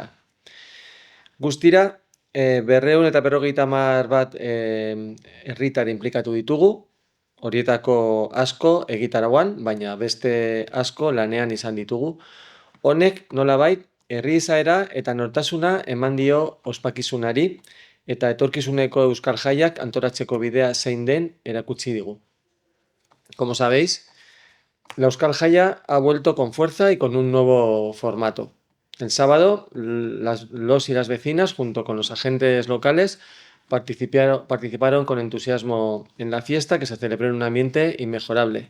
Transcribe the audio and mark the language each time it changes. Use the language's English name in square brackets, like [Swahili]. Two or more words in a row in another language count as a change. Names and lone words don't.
[Basque] Guztira, 250 bat herritar inplikatu ditugu, horietako asko egitarauan, baina beste asko lanean izan ditugu. Honek nolabait herri izaera eta nortasuna eman dio ospakizunari eta etorkizuneko Euskal Jaiak antolatzeko bidea zein den erakutsi digu. [Spanish] Como sabéis, la Euskal Jaia ha vuelto con fuerza y con un nuevo formato. El sábado, los y las vecinas, junto con los agentes locales, participaron con entusiasmo en la fiesta, que se celebró en un ambiente inmejorable.